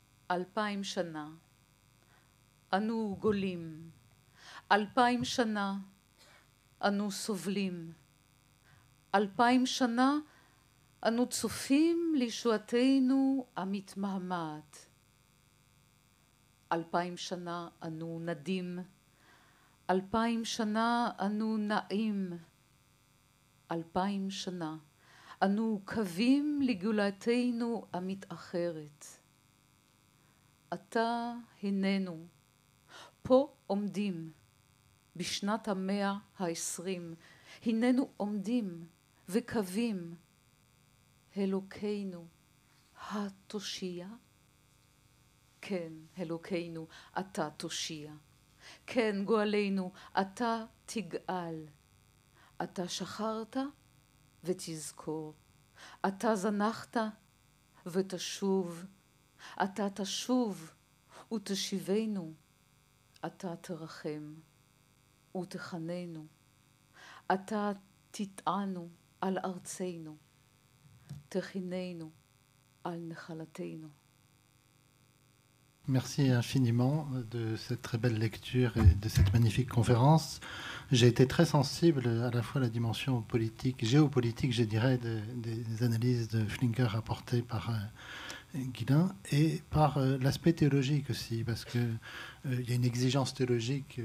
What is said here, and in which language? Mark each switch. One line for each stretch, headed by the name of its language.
Hebrew: Alpaim Shana, Anu Golim, Alpaim Shana, Anu Sovlim, Alpaim Shana, אנו צופים לישועתנו המתמהמת. 2000 שנה אנו נדים, 2000 שנה אנו נעים, 2000 שנה אנו קווים לגאולתנו המתאחרת. עתה הננו, פה עומדים, בשנת 120, הננו עומדים וקווים, אלוקינו התושיע, כן אלוקינו אתה תושיע, כן גואלנו אתה תגאל, אתה שחרת ותזכור, אתה זנחת ותשוב, אתה תשוב ותשיבנו, אתה תרחם ותחננו, אתה תטענו על ארצנו, תכיננו על נחלתנו.
French: Merci infiniment de cette très belle lecture et de cette magnifique conférence. J'ai été très sensible à la fois à la dimension politique, géopolitique, je dirais, des analyses de Flinker apportées par Guillain et par l'aspect théologique aussi, parce qu'il y a une exigence théologique.